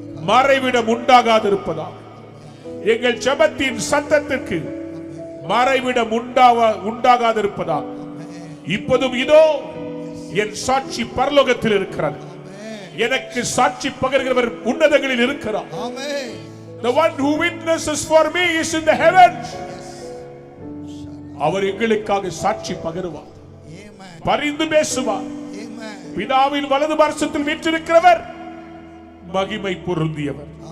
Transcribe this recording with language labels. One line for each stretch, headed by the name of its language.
Tamil: மறைவிடம் உண்டாகாதிருப்பதாக. எங்கள் ஜெபத்தின் சத்தத்திற்கு மறைவிடம் உண்டாகாதிருப்பதாக. இப்போதும் இதோ என் சாட்சி பரலோகத்தில் இருக்கிறது. எனக்கு சாட்சி பகர்கிறவர் உன்னதங்களில் இருக்கிறார்.
English: The one who witnesses for me is in the heavens.
Tamil: அவர் எங்களுக்காக சாட்சி பகருவார், பரிந்து பேசுவார். பிதாவின் வலது பார்சத்தில் வீற்றிருக்கிறவர் மகிமை பொருந்தியவர்.